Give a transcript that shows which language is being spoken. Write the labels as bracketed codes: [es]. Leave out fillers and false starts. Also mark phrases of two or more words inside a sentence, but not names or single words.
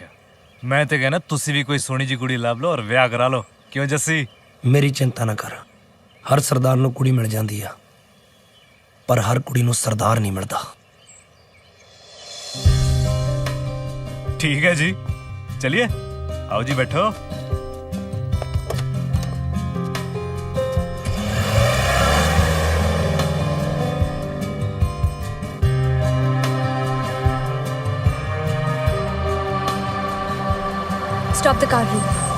[pa] ਮੈਂ ਤੇ ਕਹਿੰਦਾ ਤੁਸੀਂ ਵੀ ਕੋਈ ਸੋਹਣੀ ਜੀ ਕੁੜੀ ਲੱਭ ਲਓ ਔਰ ਵਿਆਹ ਕਰਾ ਲਓ। ਕਿਉਂ ਜੱਸੀ? ਮੇਰੀ ਚਿੰਤਾ ਨਾ ਕਰ, ਹਰ ਸਰਦਾਰ ਨੂੰ ਕੁੜੀ ਮਿਲ ਜਾਂਦੀ ਆ, ਪਰ ਹਰ ਕੁੜੀ ਨੂੰ ਸਰਦਾਰ ਨਹੀਂ ਮਿਲਦਾ। [hi] ठीक है जी, चलिए आओ जी बैठो। [en] Stop the car, Roop.